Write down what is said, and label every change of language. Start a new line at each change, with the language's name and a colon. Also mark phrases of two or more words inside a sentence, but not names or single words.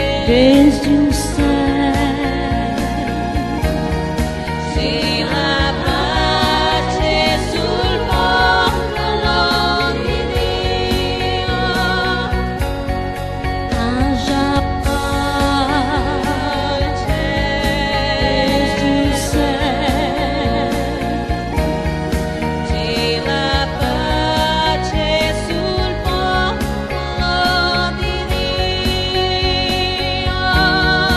Portuguese: desde o céu.
Italian: Sia la pace sul popolo di Dio.
Portuguese: Haja paz desde o céu.
Italian: Sia la pace sul popolo di Dio.